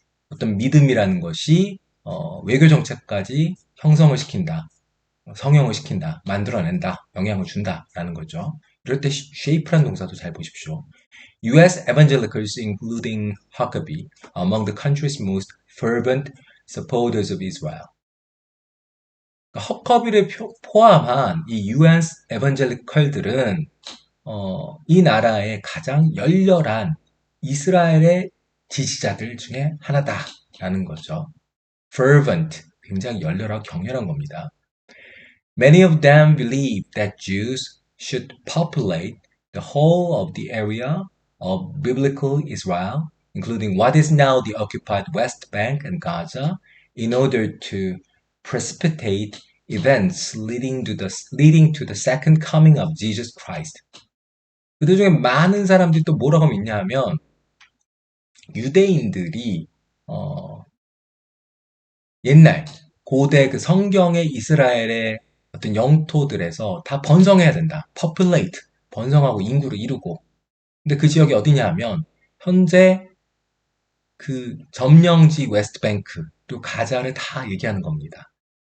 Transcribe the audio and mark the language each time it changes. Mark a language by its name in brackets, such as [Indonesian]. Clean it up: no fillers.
[Korean] 어떤 믿음이라는 것이 외교 정책까지 형성을 시킨다. 성형을 시킨다. 만들어낸다. 영향을 준다라는 거죠. 이럴 때 shape라는 동사도 잘 보십시오. [English] US evangelicals, including Huckabee, are among the country's most fervent supporters of Israel. [Korean] 허커비를 포함한 이 US 에반젤리컬들은 이 나라의 가장 열렬한 이스라엘의 지지자들 중에 하나다라는 거죠. fervent, 굉장히 열렬하고 격렬한 겁니다. [English] Many of them believe that Jews should populate the whole of the area of biblical Israel, including what is now the occupied West Bank and Gaza, in order to precipitate events leading to the second coming of Jesus Christ. [Korean] 그들 중에 많은 사람들이 또 뭐라고 믿냐 하면 유대인들이 옛날 고대 그 성경의 이스라엘의 어떤 영토들에서 다 번성해야 된다. populate, 번성하고 인구를 이루고. 근데 그 지역이 어디냐 하면 현재 그 점령지 웨스트뱅크 또 가자를 다 얘기하는 겁니다.